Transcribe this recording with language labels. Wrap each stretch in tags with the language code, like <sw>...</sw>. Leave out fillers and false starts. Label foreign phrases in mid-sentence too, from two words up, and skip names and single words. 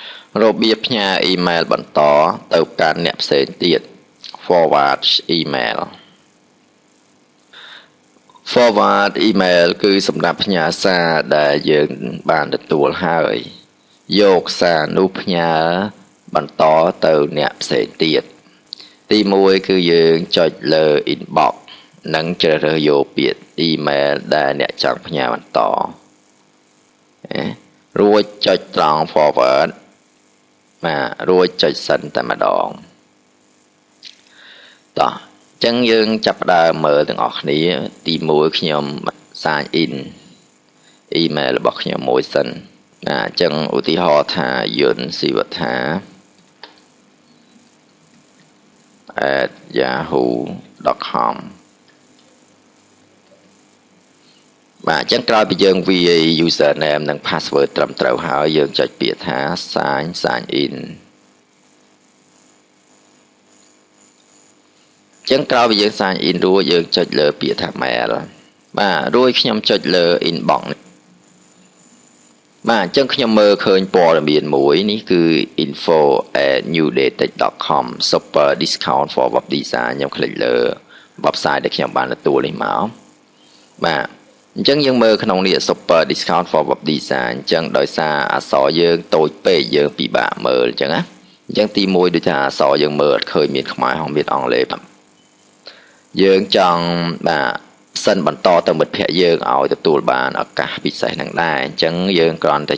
<km>របៀបផ្ញើអ៊ីមែលបន្តទៅកាន់អ្នកផ្សេងទៀត</km> <en>forward email forward email</en> <km>គឺសម្រាប់ផ្ញើសារដែលយើងបានទទួលហើយយកសារនោះផ្ញើបន្តទៅអ្នកផ្សេងទៀតទី1គឺយើងចុចលើ inbox និងជ្រើសរើសយកពាក្យ email ដែលអ្នកចង់ផ្ញើបន្ត រួចចុចត្រង់ forward រួចចុច send តែម្ដងតោះអញ្ចឹងយើងចាប់ផ្ដើមមើលទាំងអស់គ្នាទី1ខ្ញុំ</km> <en>sign in</en> <km>email របស់ខ្ញុំមួយសិនអញ្ចឹងឧទាហរណ៍ថាយុនស៊ីវត្ថា @yahoo.com អញ្ចឹងក្រោយពីយើងវាយ username និង password ត្រឹមត្រូវហើយយើងចុចពាក្យថា</km> <en>sign in</en> <km>ចឹងក្រោយពីយើង</km> <en>sign in</en> <km>រួចយើងចុចលើពាក្យថា mail រួចខ្ញុំចុចលើ inbox អញ្ចឹងខ្ញុំមើលឃើញព័ត៌មានមួយនេះគឺ info@newdatech.com</km> <en>super discount for web design</en> <km>ខ្ញុំคลิกលើ website ដែលខ្ញុំបានទទួលនេះមកអញ្ចឹងយើងមើលក្នុងនេះ</km> <en>super discount for web design</en> <km>អញ្ចឹងដោយសារអក្សរយើង តូចពេកយើងពិបាកមើលអញ្ចឹងណាអញ្ចឹងទី1ដូចថាអក្សរយើងមើលអត់ឃើញមានខ្មែរហើយមានអង់គ្លេសយើងចង់ សិនបន្តទៅមិត្តភ័ក្តិយើងឲ្យទទួលបានឱកាសពិសេសនឹងដែរអញ្ចឹងយើងគ្រាន់តែ</km>